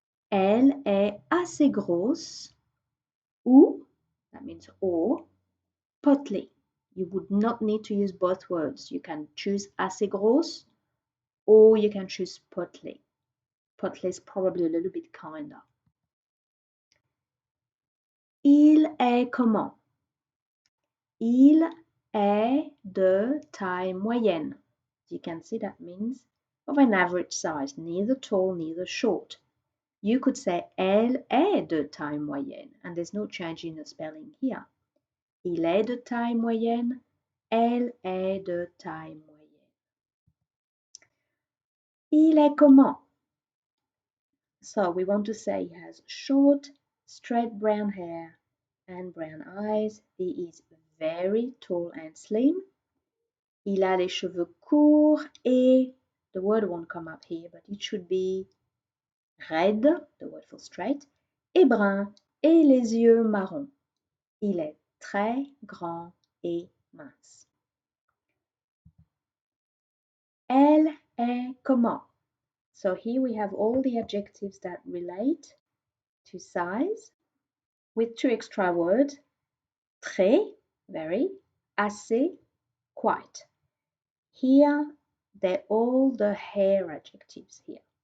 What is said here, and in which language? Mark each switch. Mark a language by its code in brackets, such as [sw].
[fr] Elle est assez grosse. Ou, [en] that means or, potly. You would not need to use both words. You can choose [fr] assez grosse [en] or you can choose potly. Potly is probably a little bit kinder. [fr] Il est comment? Il est de taille moyenne. [en] You can see that means of an average size, neither tall, neither short. You could say [fr] elle est de taille moyenne, [en] and there's no change in the spelling here. [fr] Il est de taille moyenne, elle est de taille moyenne. Il est comment? [en] So we want to say he has short, straight brown hair and brown eyes. He is very tall and slim. [fr] Il a les cheveux courts et, [en] the word won't come up here, but it should be raide, the word for straight, [fr] et brun, et les yeux marrons. Il est très grand et mince. Elle est comment? [en] So here we have all the adjectives that relate to size with two extra words, très, very, assez, quite. Here, they're all the hair adjectives here.